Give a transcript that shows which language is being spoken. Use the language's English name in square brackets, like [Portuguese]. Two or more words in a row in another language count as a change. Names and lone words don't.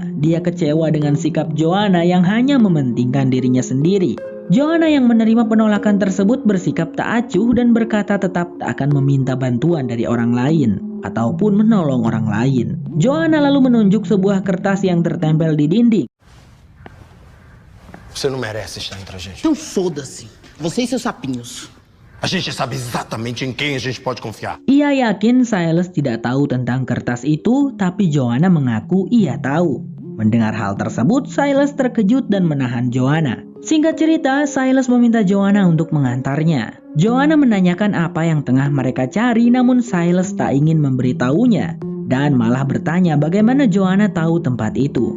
[Indonesian] Dia kecewa dengan sikap Joanna yang hanya mementingkan dirinya sendiri. Joanna yang menerima penolakan tersebut bersikap tak acuh dan berkata tetap tak akan meminta bantuan dari orang lain ataupun menolong orang lain. Joanna lalu menunjuk sebuah kertas yang tertempel di dinding. [Portuguese] Você não merece estar entre a gente. Então foda-se. Você e seus sapinhos. A gente sabe exatamente em quem a gente pode confiar. [Indonesian] Ia yakin Silas tidak tahu tentang kertas itu, tapi Joanna mengaku ia tahu. Mendengar hal tersebut, Silas terkejut dan menahan Joanna. Singkat cerita, Silas meminta Joanna untuk mengantarnya. Joanna menanyakan apa yang tengah mereka cari, namun Silas tak ingin memberitahunya dan malah bertanya bagaimana Joanna tahu tempat itu.